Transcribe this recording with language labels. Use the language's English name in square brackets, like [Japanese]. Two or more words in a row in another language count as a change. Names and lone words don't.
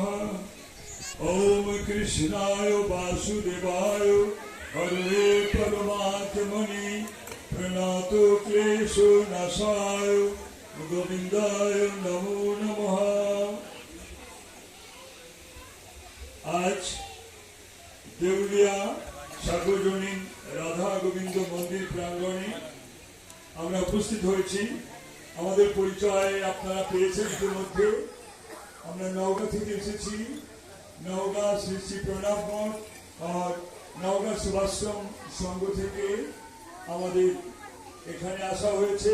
[Sanskrit] ओम कृष्णाय वासुदेवाय हरे परमात्मने प्रणतो क्लेशो नाशाय गोविंदाय नमो नमः। [Bangla] আজ দেউলিয়া সার্বজনীন রাধা গোবিন্দ মন্দির প্রাঙ্গণে আমরা উপস্থিত হয়েছি। আমাদের পরিচয় আপনারা পেয়েছেন ইতিমধ্যে। আমরা নওগাঁ থেকে এসেছি। নওগাঁ শ্রী শ্রী প্রণব মঠ আর নওগাঁ সেবাশ্রম সংঘ থেকে আমাদের এখানে আসা হয়েছে।